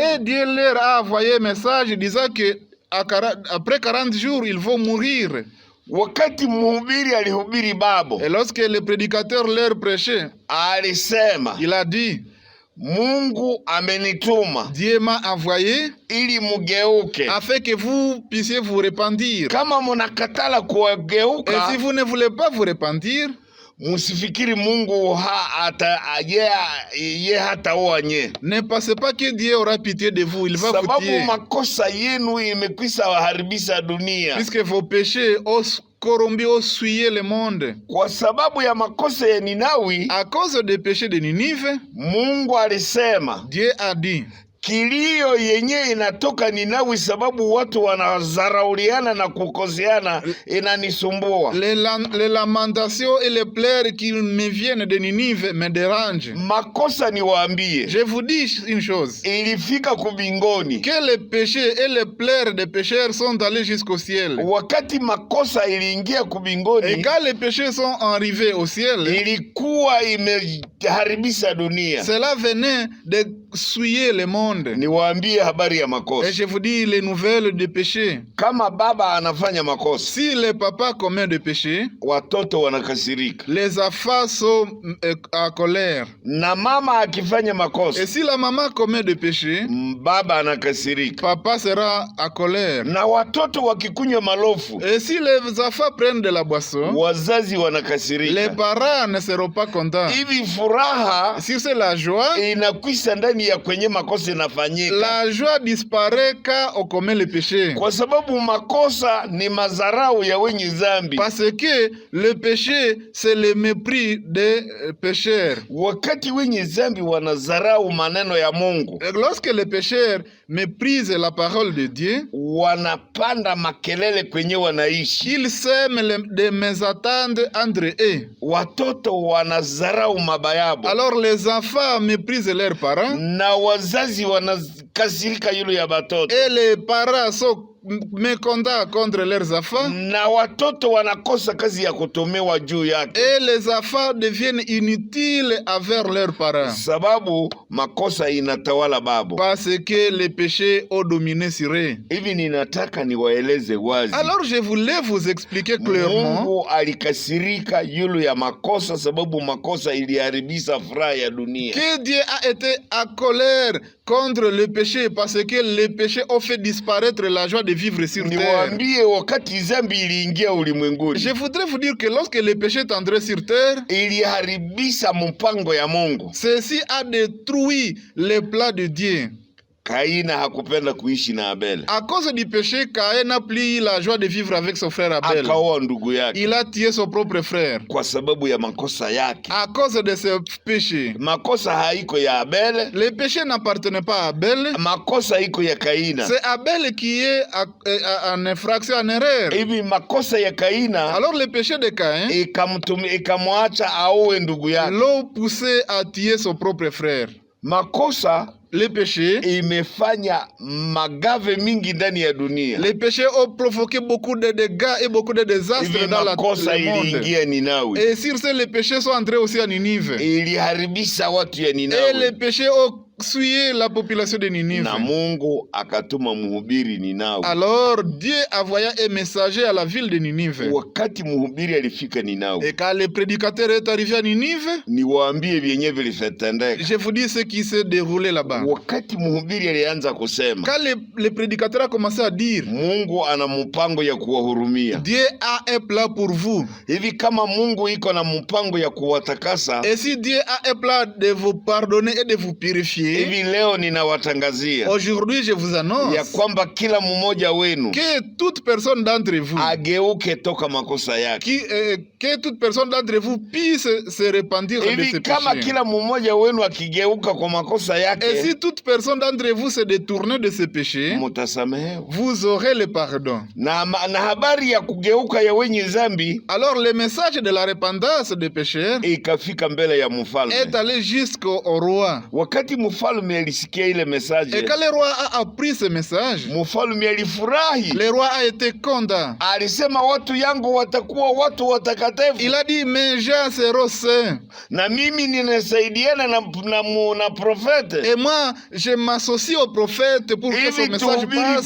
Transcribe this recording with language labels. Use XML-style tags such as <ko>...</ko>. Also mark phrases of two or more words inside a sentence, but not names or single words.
<fr>Et Dieu leur a envoyé un message disant que après 40 jours ils vont mourir.</fr> <sw>Wakati mhubiri alihubiri babo,</sw> <fr>Et lorsque le prédicateur leur prêchait,</fr> <sw>alisema</sw> <fr>il a dit,</fr> <sw>Mungu amenituma</sw> <fr>Dieu m'a envoyé</fr> <sw>ili mugeuke.</sw> <fr>afin que vous puissiez vous repentir.</fr> <sw>Kama munakatala</sw> <fr>Et</fr> <sw>kugeuka,</sw> <fr>si vous ne voulez pas vous repentir,</fr> <sw>musifikiri Mungu ye hataoa nye,</sw> <fr>ne pensez pas que Dieu aura pitié de vous, il va vous</fr> <sw>sababu</sw> <fr>tuer.</fr> <sw>makosa yenu imekwisha haribisha dunia.</sw> <fr>Puisque vos péchés ont corrompu, ont souillé le monde.</fr> <sw>Kwa sababu ya makosa ya Ninawi,</sw> <fr>À cause des péchés de Ninive,</fr> <sw>Mungu alisema</sw> <fr>Dieu a dit,</fr> <sw>kilio yenye inatoka Ninawi sababu watu wanazarauliana na kukoseana inanisumbua.</sw> <fr>les lamentations et les pleurs qui me viennent de Ninive me dérangent.</fr> <sw>Makosa niwaambie,</sw> <fr>Je vous dis une chose,</fr> <sw>ilifika kubingoni.</sw> <fr>que les péchés et les pleurs des pécheurs sont allés jusqu'au ciel.</fr> <sw>Wakati makosa iliingia</sw> <fr>Et</fr> <sw>kubingoni,</sw> <fr>quand les péchés sont arrivés au ciel,</fr> <sw>ilikuwa imeharibisha dunia.</sw> <fr>cela venait de souiller le monde.</fr> <sw>Niwaambie habari ya</sw> <fr>Et</fr> <sw>makosa.</sw> <fr>je vous dis les nouvelles des péchés.</fr> <sw>Kama baba anafanya makosa,</sw> <fr>Si le papa commet des péchés,</fr> <sw>watoto wanakasirika,</sw> <fr>les enfants sont en colère.</fr> <sw>na mama akifanya</sw> <fr>Et</fr> <sw>makosa,</sw> <fr>si la maman commet des péchés,</fr> <sw>baba anakasirika,</sw> <fr>papa sera en colère.</fr> <sw>na watoto wakikunywa malofu,</sw> <fr>Et si les enfants prennent de la boisson,</fr> <sw>wazazi</sw> <fr>les</fr> <sw>wanakasirika.</sw> <fr>parents ne seront pas contents.</fr> <sw>Hivi furaha</sw> <fr>Si c'est la joie,</fr> <sw>inakwisha ndani ya kwenye makosa inafanyika,</sw> <fr>la joie disparaît quand on commet le péché.</fr> <sw>kwa sababu makosa ni madharau ya wenye dhambi.</sw> <fr>Parce que le péché, c'est le mépris des pécheurs.</fr> <sw>Wakati wenye dhambi wanadharau maneno ya Mungu,</sw> <fr>Et lorsque les pécheurs méprisent la parole de Dieu,</fr> <sw>wanapanda makelele kwenye wanaishi.</sw> <fr>ils sèment des mésententes entre eux.</fr> <sw>Watoto wanadharau baba yabo,</sw> <fr>Alors les enfants méprisent leurs parents</fr> <sw>na wazazi wanakasirika yule ya batoto,</sw> <fr>et les parents sont mécontents contre leurs enfants</fr> <sw>na watoto wanakosa kazi ya kutumiwa juu yake,</sw> <fr>et les enfants deviennent inutiles envers leurs parents</fr> <sw>sababu makosa inatawala babo.</sw> <fr>parce que les péchés ont dominé sur eux.</fr> <sw>Hivi ninataka niwaeleze wazi,</sw> <fr>Alors je voulais vous expliquer clairement</fr> <sw>Mungu alikasirika yule ya makosa sababu makosa iliharibisha furaha ya dunia.</sw> <fr>que Dieu a été en colère contre le péché parce que les péchés ont fait disparaître la joie de vivre sur terre.</fr> <sw>Niwaambie, wakati dhambi iliingia ulimwenguni,</sw> <fr>Je voudrais vous dire que lorsque le péché est entré sur terre,</fr> <sw>iliharibisha mpango ya Mungu.</sw> <fr>ceci a détruit les plans de Dieu.</fr> <sw>Kaina hakupenda kuishi na Abel,</sw> <fr>À cause du péché, Caïn n'a plus la joie de vivre avec son frère Abel.</fr> <sw>akaoa ndugu yake</sw> <fr>Il a tué son propre frère</fr> <sw>kwa sababu ya makosa yake.</sw> <fr>à cause de ses péchés.</fr> <sw>Makosa haiko ya Abel,</sw> <fr>Le péché n'appartenait pas à Abel.</fr> <sw>makosa iko ya Kaina.</sw> <fr>C'est Abel qui est en infraction, en erreur.</fr> <sw>Hivi makosa ya Kaina</sw> <fr>Alors le péché de Caïn</fr> <sw>ikamwacha aowe ndugu yake.</sw> <fr>l'ont poussé à tuer son propre frère.</fr> <sw>Makosa</sw> <fr>Le péché,</fr> <sw>imefanya magave mingi ndani ya dunia.</sw> <fr>les péchés ont provoqué beaucoup de dégâts et beaucoup de désastres</fr> <sw>Hivi</sw> <fr>dans</fr> <sw>makosa</sw> <fr>le monde.</fr> <sw>iliingia Ninawi,</sw> <fr>Et sur ce, les péchés sont entrés aussi à Ninive.</fr> <sw>iliharibisha watu ya</sw> <fr>Et les</fr> <sw>Ninawi,</sw> <fr>péchés ont souillé la population de Ninive.</fr> <sw>na Mungu akatuma mhubiri Ninawi.</sw> <fr>Alors Dieu envoya un messager à la ville de Ninive.</fr> <sw>Wakati mhubiri alifika Ninawi,</sw> <fr>Et quand le prédicateur est arrivé à Ninive,</fr> <sw>niwaambie vyenye vilitendeka.</sw> <fr>je vous dis ce qui s'est déroulé là-bas.</fr> <sw>Wakati mhubiri alianza kusema</sw> <fr>Quand le prédicateur a commencé à dire,</fr> <sw>Mungu ana mpango ya kuwahurumia,</sw> <fr>Dieu a un plan pour vous.</fr> <sw>hivi kama Mungu iko na mpango ya kuwatakasa,</sw> <fr>Et si Dieu a un plan de vous pardonner et de vous purifier,</fr> <sw>hivi leo ninawatangazia</sw> <fr>aujourd'hui je vous annonce</fr> <sw>ya kwamba kila mmoja wenu</sw> <fr>que toute personne d'entre vous,</fr> <sw>ageuke toka makosa yake.</sw> <fr>que toute personne d'entre vous puisse se repentir de</fr> <sw>Hivi</sw> <fr>ses</fr> <sw>kama</sw> <fr>péchés.</fr> <sw>kila mmoja wenu akigeuka kwa makosa</sw> <fr>Et</fr> <sw>yake,</sw> <fr>si toute personne d'entre vous se détourne de ses péchés,</fr> <sw>mutasamehewa.</sw> <fr>vous aurez le pardon.</fr> <sw>Na habari ya kugeuka ya wenye dhambi</sw> <fr>Alors le message de la repentance des pécheurs</fr> <sw>ikafika mbele ya mfalme.</sw> <fr>est allé jusqu'au roi.</fr> <sw>Wakati mfalme mfalme alisikia ile message,</sw> <fr>Et quand le roi a appris ce message,</fr> <sw>mfalme alifurahi.</sw> <fr>le roi a été content.</fr> <sw>Alisema watu yangu watakuwa watu watakatifu.</sw> <fr>Il a dit, mes gens seront saints.</fr> <sw>Na mimi ninasaidiana na prophète.</sw> <fr>Et moi, je m'associe au prophète pour que son message passe.</fr>